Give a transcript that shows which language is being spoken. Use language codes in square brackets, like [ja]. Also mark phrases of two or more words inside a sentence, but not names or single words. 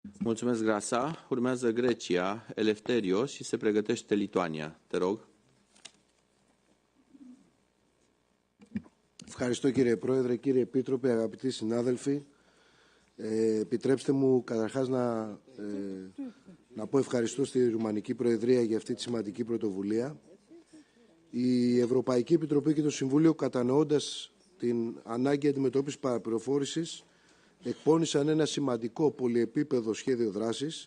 [ro] Mulțumesc, Grasa. Urmează Grecia, Eleftherios și se pregătește Lituania. Te rog. [el] Ευχαριστώ κύριε Πρόεδρε, κύριε Επίτροπε, αγαπητοί συνάδελφοι. Επιτρέψτε μου καταρχάς να πω ευχαριστώ στη Ρουμανική Προεδρία για αυτή τη σημαντική πρωτοβουλία. Η Ευρωπαϊκή Επιτροπή και το Συμβούλιο, κατανοώντας την ανάγκη αντιμετώπισης παραπληροφόρησης, εκπώνησαν ένα σημαντικό πολυεπίπεδο σχέδιο δράσης.